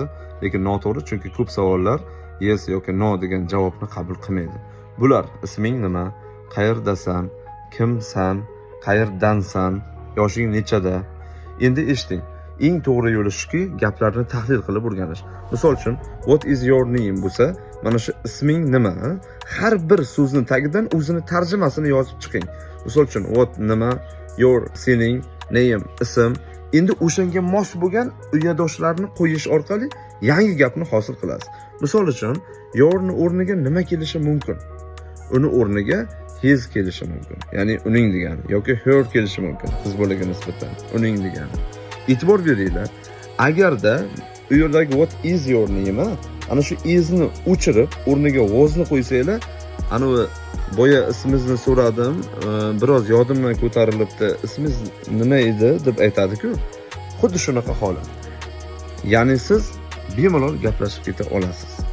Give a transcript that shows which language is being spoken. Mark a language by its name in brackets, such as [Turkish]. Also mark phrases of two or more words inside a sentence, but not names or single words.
[Uzbek] Lekin noto'g'ri, chunki ko'p savollar yes yoki no degan javobni qabul qilmaydi. Bular: isming nima, qayerdasan, kimsan, qayerdansan, yoshing nechada. Endi eshiting. Eng to'g'ri yo'li shuki, gaplarni tahlil qilib o'rganish. Misol uchun, [English] what is your name [Uzbek] bo'lsa, mana shu isming nima? Har bir so'zning tagidan o'zini tarjimasini yozib chiqing. Misol uchun, what nima, your sening, name ism. Endi o'shanga mos bo'lgan uyadoshlarni qo'yish orqali yangi gapni hosil qilasiz. Misol uchun, your ni o'rniga nima kelishi mumkin? Uni o'rniga his kelishi mumkin. Ya'ni uning degani yoki her kelishi mumkin. Qiz bolaga nisbatan uning degani. E'tibor beringlar. Agarda u yerdagi [English] what is your name [Uzbek] ana shu is ni o'chirib, o'rniga was ni qo'ysanglar, ana boya ismingizni so'radim, biroz yodimdan ko'tarilibdi. Ismingiz nima edi deb aytadi-ku. Xuddi shunaqa holat. Ya'ni siz bemalol gaplashib keta olasiz.